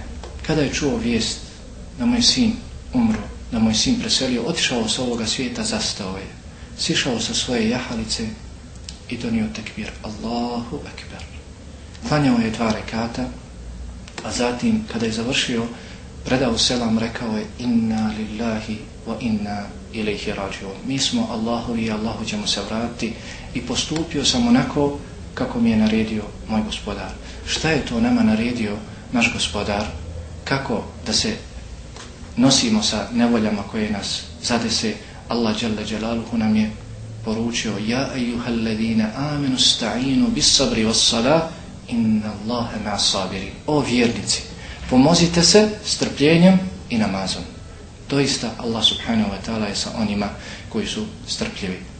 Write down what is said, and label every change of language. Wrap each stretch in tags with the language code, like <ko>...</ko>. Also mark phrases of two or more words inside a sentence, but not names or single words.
<bs>Kada je čuo vijest da mu je sin umro, da mu je sin preselio, otišao sa ovoga svijeta, zastao je. Sišao sa svoje jahalice i donio tekbir.</bs> <ar>الله أكبر.</ar> <bs>Klanjao je 2 rekata, a zatim kada je završio, predao selam, rekao je</bs> <ar>إنا لله وإنا إليه راجعون.</ar> <bs>Mi smo Allahovi i Allahu ćemo se vratiti i postupio sam onako kako mi je naredio moj gospodar. Šta je to nama naredio naš gospodar? Kako da se nosimo sa nevoljama koje nas zadese?</bs> <ar>الله جل جلاله</ar> <bs>nam je poručio</bs> <ar>يا أيها الذين آمنوا استعينوا بالصبر والصلاة إن الله مع الصابرين.</ar> <bs>O vjernici, pomozite se strpljenjem i namazom. Doista Allah</bs> <ar>سبحانه وتعالى</ar> <bs>je sa onima koji su strpljivi.</bs>